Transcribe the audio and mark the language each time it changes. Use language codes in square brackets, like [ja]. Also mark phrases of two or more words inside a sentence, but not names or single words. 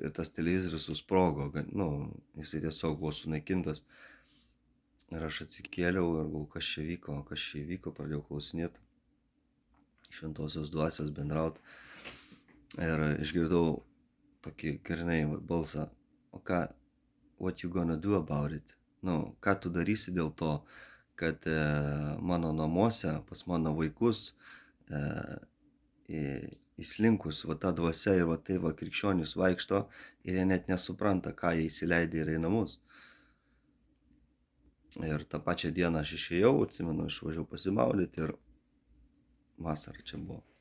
[lt] Ir tas televizorius susprogo. Jisai tiesiog buvo sunaikintas. Ir aš atsikėliau ir galvoju, kas čia įvyko, pradėjau klausinėti šventosios dvasios bendrauti. Ir išgirdau tokį grinai balsą, o [en] what you gonna do about it? [lt] Ką tu darysi dėl to, kad mano namuose, pas mano vaikus įslinkus ta dvasia ir tai krikščionys vaikšto ir jie net nesupranta, ką jie įsileidė į namus. Ir tą pačią dieną aš išėjau, atsimenu, išvažiavau pasimaudyti ir vasara čia buvo.